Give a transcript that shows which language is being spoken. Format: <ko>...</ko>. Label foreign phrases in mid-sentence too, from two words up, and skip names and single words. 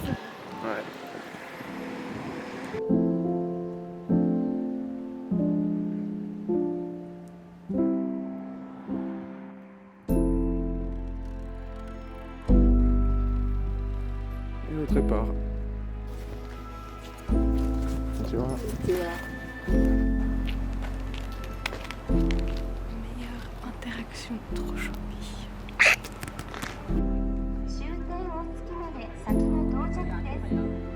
<fr>Ouais. Et autre part. Tu vois. Meilleure interaction, trop choupi.</fr> <ja>終点大月まで先の到着です。</ja>